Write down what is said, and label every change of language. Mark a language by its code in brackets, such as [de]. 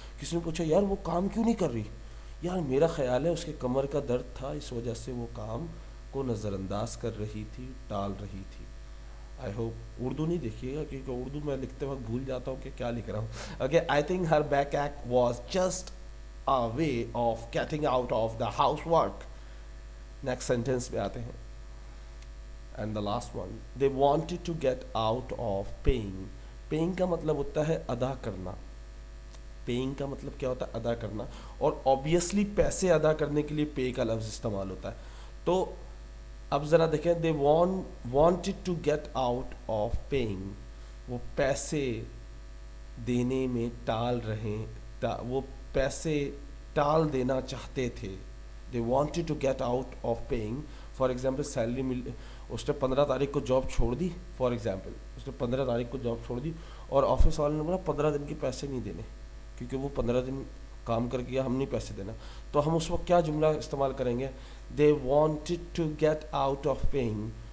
[ur] کسی نے پوچھا یار وہ کام کیوں نہیں کر رہی؟ یار میرا خیال ہے اس کے کمر کا درد تھا، اس وجہ سے وہ کام کو نظر انداز کر رہی تھی، ٹال رہی تھی. [en] I hope [ur] اردو نہیں دیکھیے گا کیونکہ اردو میں لکھتے وقت بھول جاتا ہوں کہ کیا لکھ رہا ہوں. [en] Okay I think her backache was just a way of getting out of the housework. Next sentence [ur] پہ آتے ہیں. [en] And the last one, they wanted to get out of paying. [ur] Paying کا مطلب ہوتا ہے ادا کرنا. Paying کا مطلب کیا ہوتا ہے؟ ادا کرنا. اور obviously پیسے ادا کرنے کے لیے pay کا لفظ استعمال ہوتا ہے. تو اب ذرا دیکھیں [en] they wanted to get out of paying. [ur] وہ پیسے دینے میں ٹال رہے، وہ پیسے ٹال دینا چاہتے تھے. [en] they wanted to get out of paying. For example [ur] salary مل، اس نے 15 تاریخ کو جاب چھوڑ دی. [en] for example [ur] اس نے 15 تاریخ کو جاب چھوڑ دی اور آفس والے نے بولا 15 دن کے پیسے نہیں دینے کیونکہ وہ 15 دن کام کر گیا، ہم نہیں پیسے دینا. تو ہم اس وقت کیا جملہ استعمال کریں گے؟ [en] they wanted to get out of paying.